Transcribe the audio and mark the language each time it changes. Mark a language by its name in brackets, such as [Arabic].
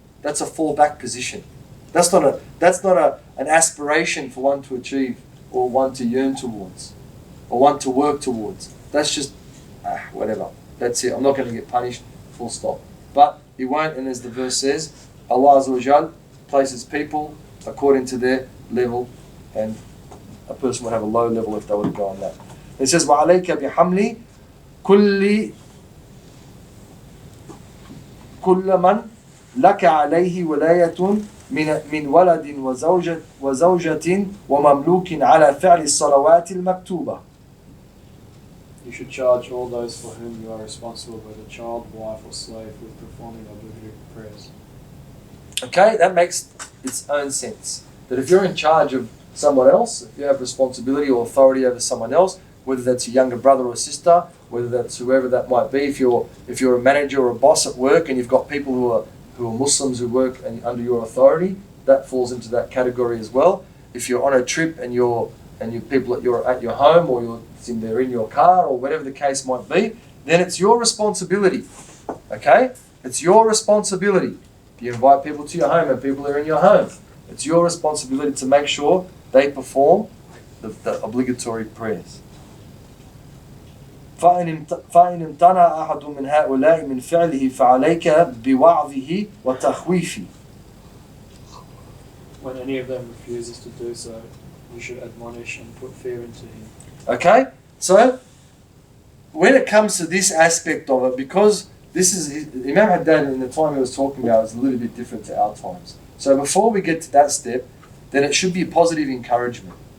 [English] That's a fallback position. That's not an aspiration for one to achieve or one to yearn towards or one to work towards. That's just, whatever. That's it. I'm not going to get punished, full stop. But he won't, and as the verse says, Allah Azza wa Jal places people according to their level, and a person will have a low level if they were to go on that. It says, [Arabic] وَعَلَيْكَ بِحَمْلِ كُلِّ مَنْ لَكَ عَلَيْهِ وَلَايَةٌ من ولد وزوجة ومملوك على فعل الصلوات المكتوبة. [English] You should charge all those for whom you are responsible, whether child, wife or slave, with performing obligatory prayers. Okay, that makes its own sense. That if you're in charge of someone else, if you have responsibility or authority over someone else, whether that's your younger brother or sister, whether that's whoever that might be, if you're a manager or a boss at work and you've got people who are Muslims who work under your authority, that falls into that category as well. If you're on a trip and you're people you're at your home or they're in your car or whatever the case might be, then it's your responsibility. Okay? It's your responsibility. If you invite people to your home and people are in your home, it's your responsibility to make sure they perform the obligatory prayers. [Arabic] فإن امتنع أحد من هؤلاء من فعله فعليك بوعظه وتخويفه. [English] When any of them refuses to do so, you should admonish and put fear into him. Okay, so when it comes to this aspect of it, because this is Imam Haddad in the time he was talking about is a little bit different to our times. So before we get to that step, then it should be a positive encouragement.